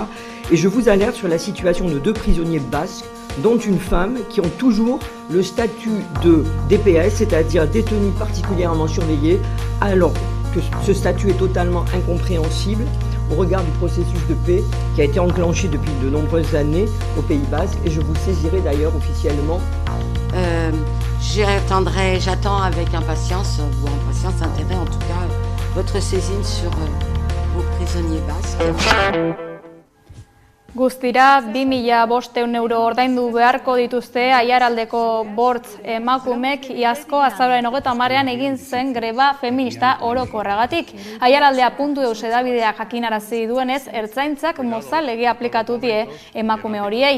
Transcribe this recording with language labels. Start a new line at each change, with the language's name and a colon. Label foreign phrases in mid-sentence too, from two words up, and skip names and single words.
French: Et je vous alerte sur la situation de 2 prisonniers basques, dont une femme, qui ont toujours le statut de DPS, c'est-à-dire détenu particulièrement surveillé, alors que ce statut est totalement incompréhensible au regard du processus de paix qui a été enclenché depuis de nombreuses années au Pays Basque, et je vous saisirai d'ailleurs officiellement. J'attends avec impatience, intérêt en tout cas, votre saisine sur vos prisonniers basques.
Basque: Guztira, 2.500 euro ordaindu beharko dituzte Aiaraldeko bortz emakumek iazko azaroaren 30ean egin zen greba feminista orokorragatik. Aiaraldea .eus edabideak jakinarazi duenez, ertzaintzak mozal legea aplikatu die emakume horiei.